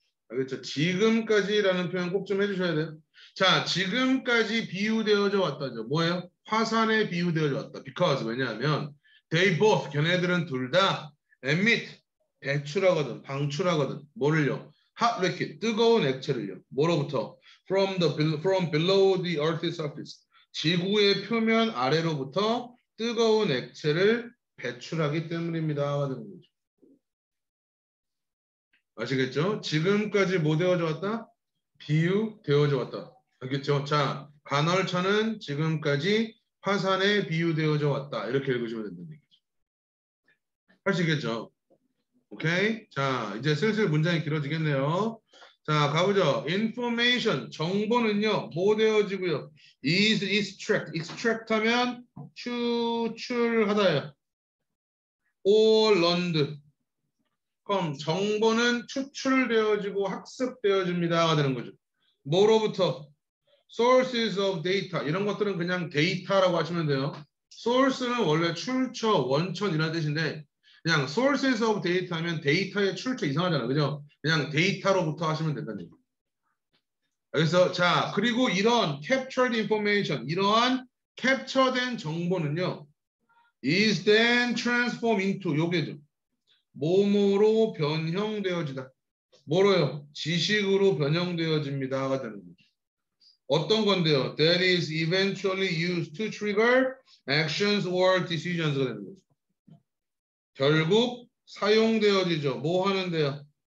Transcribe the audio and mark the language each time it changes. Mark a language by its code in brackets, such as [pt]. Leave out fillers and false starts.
[ko] 알겠죠? 지금까지라는 표현 꼭 좀 해주셔야 돼요. 자, 지금까지 비유되어져 왔다죠. 뭐예요? 화산에 비유되어져 왔다. [en] Because [ko] 왜냐하면 [en] they both [ko] 걔네들은 둘 다 [en] emit [ko] 배출하거든, 방출하거든. 뭐를요? [en] hot liquid [ko] 뜨거운 액체를요. 뭐로부터? [en] From below the earth's surface [ko] 지구의 표면 아래로부터 뜨거운 액체를 배출하기 때문입니다. 하는 거죠. 아시겠죠? 지금까지 뭐 되어져 왔다? 비유되어져 왔다. 알겠죠? 자, 간헐천은 지금까지 화산에 비유되어져 왔다. 이렇게 읽으시면 된다는 얘기죠. 하시겠죠? 오케이? 자, 이제 슬슬 문장이 길어지겠네요. 자, 가보죠. information, 정보는요, 뭐 되어지고요? [en] is extract, extract [ko] 하면 추출하다예요. [en] or learned. [ko] 그럼 정보는 추출되어지고 학습되어집니다가 되는 거죠. 뭐로부터? [en] sources of data. [ko] 이런 것들은 그냥 데이터라고 하시면 돼요. source는 원래 출처, 원천이라는 뜻인데 그냥 [en] sources of data [ko] 하면 데이터의 출처 이상하잖아요. 그죠? 그냥 데이터로부터 하시면 된다는 얘기예요. 그래서 자, 그리고 이런 [en] captured information, [ko] 이러한 캡처된 정보는요. [en] is then transformed into [ko] 요게죠. 뭐뭐로 변형되어지다. 뭐로요? 지식으로 변형되어집니다가 되는 거죠. 어떤 건데요? [en] That is eventually used to trigger actions or decisions [ko] 가 되는 거죠. 결국 사용되어지죠. 뭐 하는데요?